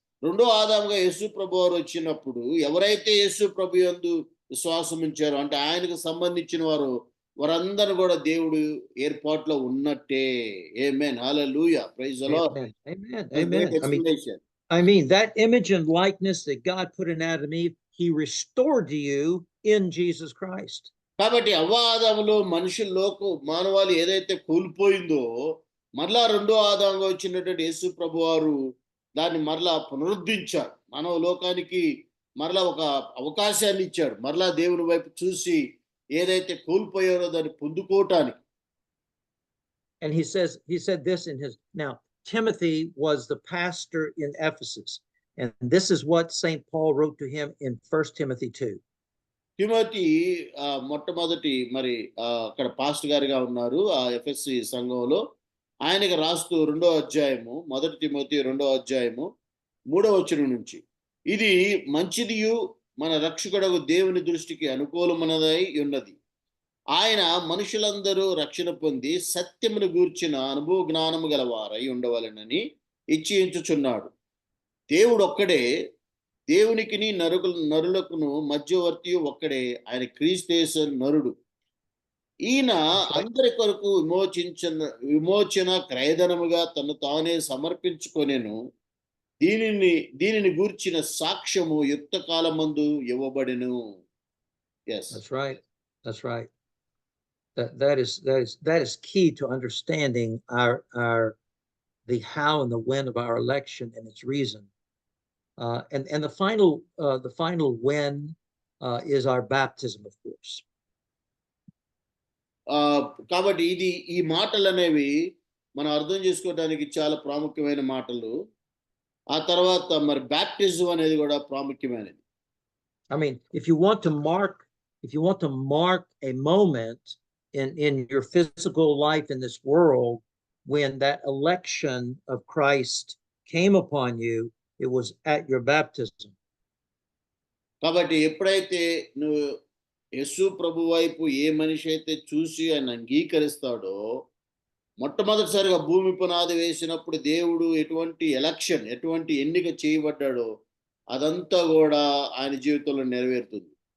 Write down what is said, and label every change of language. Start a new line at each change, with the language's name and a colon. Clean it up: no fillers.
Telugu: రెండో ఆదాముగా యేసు ప్రభువారు వచ్చినప్పుడు ఎవరైతే యేసు ప్రభు యందు విశ్వాసం ఉంచారో, అంటే ఆయనకు సంబంధించిన వారు, వారందరూ కూడా దేవుడు ఏర్పాటులో ఉన్నట్టే.
English: Amen, hallelujah, praise the Lord. Amen. Amen. I mean, that image and likeness that God put in Adam and Eve, he restored to you in Jesus Christ.
Telugu: కాబట్టి అవ్వ ఆదాములో మానవాళి ఏదైతే కోల్పోయిందో, మరలా రెండో ఆదాముగా వచ్చినటువంటి యేసు ప్రభువారు దాన్ని మరలా పునరుద్ధరించారు. మానవ లోకానికి మరలా ఒక అవకాశాన్ని ఇచ్చాడు. మరలా దేవుని వైపు చూసి ఏదైతే కోల్పోయారో దాన్ని పొందుకోవటానికి.
English: And he said this in his, now Timothy was the pastor in Ephesus, and this is what St. Paul wrote to him in 1 Timothy 2.
Telugu: Timothy మొట్టమొదటి అక్కడ పాస్టర్ గారిగా ఉన్నారు ఆ ఎఫెసీ సంఘంలో. ఆయనకి రాస్తూ 2వ అధ్యాయము, 1 తిమోతి 2వ అధ్యాయము 3వ వచనం నుంచి, ఇది మంచిదియు మన రక్షకుడగు దేవుని దృష్టికి అనుకూలమైనదై ఉన్నది. ఆయన మనుషులందరూ రక్షణ పొంది సత్యమును గూర్చిన అనుభవ జ్ఞానము గలవారై ఉండవలెనని ఇచ్ఛించుచున్నాడు. దేవుడు ఒక్కడే, దేవునికిని నరులకును మధ్యవర్తి ఒక్కడే, ఆయన క్రీస్తు నరుడు. ఈయన అందరి కొరకు విమోచన క్రయధనముగా తను తానే సమర్పించుకొనెను. దీనిని గూర్చిన సాక్ష్యము యుక్త కాలమందు ఇవ్వబడెను.
English: Yes, That's right. That is key to understanding the how and the when of our election and its reason. And the final when is our baptism, of course.
Telugu: కాబట్టి ఈ మాటలు అనేవి మనం అర్థం చేసుకోవడానికి చాలా ప్రాముఖ్యమైన మాటలు. ఆ తర్వాత బ్యాప్టిజం అనేది కూడా ప్రాముఖ్యమైనది.
English: I mean, if you want to mark a moment in your physical life in this world when that election of Christ came upon you, it was at your baptism.
Telugu: కాబట్టి ఎప్పుడైతే నువ్వు యేసు ప్రభు వైపు ఏ మనిషి అయితే చూసి ఆయన అంగీకరిస్తాడో, మొట్టమొదటిసారిగా భూమి పునాది వేసినప్పుడు దేవుడు ఎటువంటి ఎన్నిక చేయబడ్డాడో అదంతా కూడా ఆయన జీవితంలో నెరవేరుతుంది.